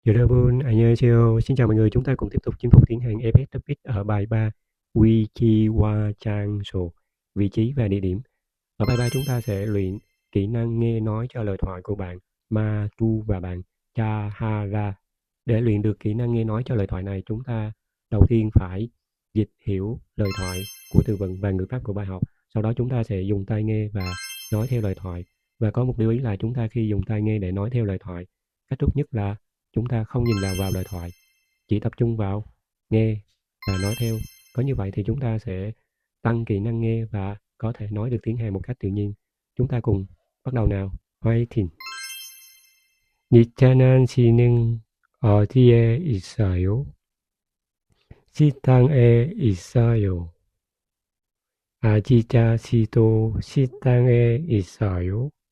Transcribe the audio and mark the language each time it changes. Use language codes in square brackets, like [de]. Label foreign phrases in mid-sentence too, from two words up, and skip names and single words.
[ko] 여러분, 안녕하세요. [vi] Xin chào mọi người, chúng ta cùng tiếp tục chinh phục tiếng Hàn EPS Topic ở bài 3 Wikiwa Chanso, vị trí và địa điểm. Ở bài 3 chúng ta sẽ luyện kỹ năng nghe nói cho lời thoại của bạn Ma Tu và bạn Chahara. Để luyện được kỹ năng nghe nói cho lời thoại này, chúng ta đầu tiên phải dịch hiểu lời thoại của từ vựng và ngữ pháp của bài học. Sau đó chúng ta sẽ dùng tai nghe và nói theo lời thoại. Và có một lưu ý là chúng ta khi dùng tai nghe để nói theo lời thoại, cách tốt nhất là chúng ta không nhìn vào lời thoại, chỉ tập trung vào nghe và nói theo. Có như vậy thì chúng ta sẽ tăng kỹ năng nghe và có thể nói được tiếng Hàn một cách tự nhiên. Chúng ta cùng bắt đầu nào. [ko] 화이팅! 니차난 씨는 어디에 있어요? 식당에 있어요. 아지자 씨도 식당에 있어요?